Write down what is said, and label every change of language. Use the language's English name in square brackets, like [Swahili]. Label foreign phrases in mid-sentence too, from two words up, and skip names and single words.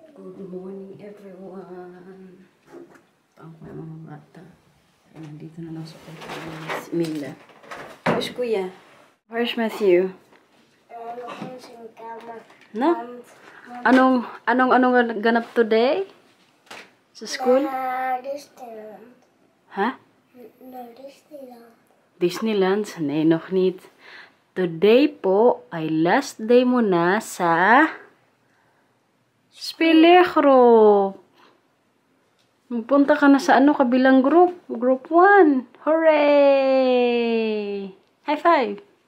[English] Good morning everyone. [Filipino] Ang mga bata. Ay, nandito na lang sa pagkakas. [English] Mila. Where's Kuya? Where's Matthew? [Filipino] No? Anong ganap today? Sa school? Disneyland. Ha? Disneyland. [Dutch] Disneyland? Nee, nog niet. [Filipino] Today po ay [English] last day [Filipino] mo na sa Spelegro. Magpunta ka na sa kabilang group. [English] Group 1. Hooray! High five!